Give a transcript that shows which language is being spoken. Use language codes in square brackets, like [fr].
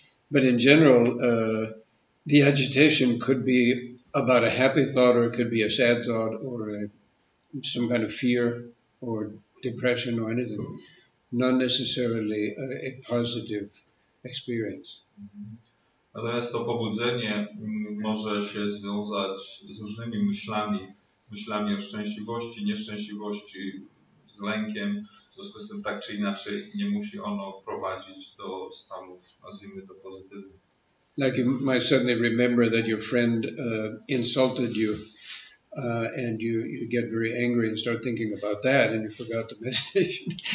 [en] But in general, the agitation could be about a happy thought, or it could be a sad thought, or some kind of fear. or depression or anything, not necessarily a positive experience. [pl] Natomiast to pobudzenie może się związać z różnymi myślami o szczęśliwości, nieszczęśliwości, z lękiem. W związku z tym tak czy inaczej nie musi ono prowadzić do stanów, nazwijmy to, pozytywnych. [en] Like you might suddenly remember that your friend insulted you and you get very angry and start thinking about that and you forgot the meditation.